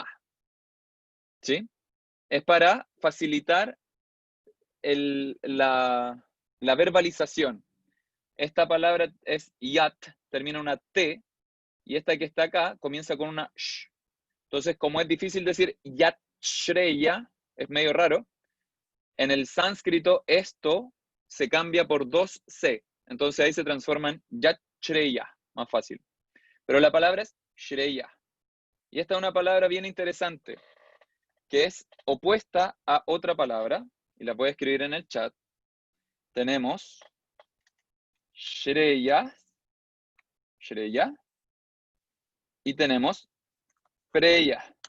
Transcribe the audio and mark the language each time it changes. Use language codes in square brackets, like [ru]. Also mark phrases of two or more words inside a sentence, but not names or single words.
[es] ¿Sí? Es para facilitar la verbalización. Esta palabra es yat, termina en una T, y esta que está acá comienza con una sh. Entonces, como es difícil decir [sa] यत् श्रेय, [es] es medio raro, en el sánscrito esto se cambia por dos C. Entonces ahí se transforma en [sa] यत् श्रेय, [es] más fácil. Pero la palabra es shreya. Y esta es una palabra bien interesante, que es opuesta a otra palabra, y la puedo escribir en el chat. Tenemos shreya, y tenemos preya.